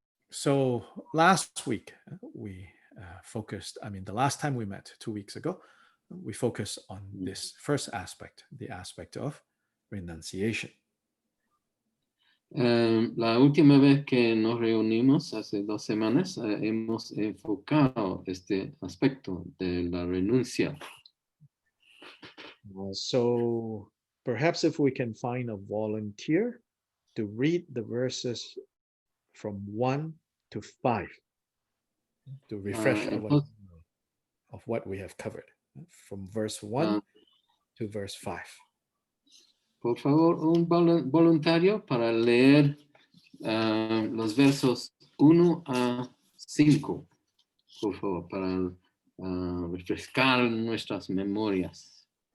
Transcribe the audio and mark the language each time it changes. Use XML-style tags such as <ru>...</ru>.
<en>So last week we focused, the last time we met 2 weeks ago, we focused on this first aspect, the aspect of renunciation.</en> <es>La última vez que nos reunimos, hace 2 semanas, hemos enfocado este aspecto de la renuncia.</es> <en>So perhaps if we can find a volunteer to read the verses from 1 to 5 to refresh of what we have covered, from verse 1 to verse 5.</en> <es>Por favor, un voluntario para leer los versos 1 a 5, por favor, para refrescar nuestras memorias.</es>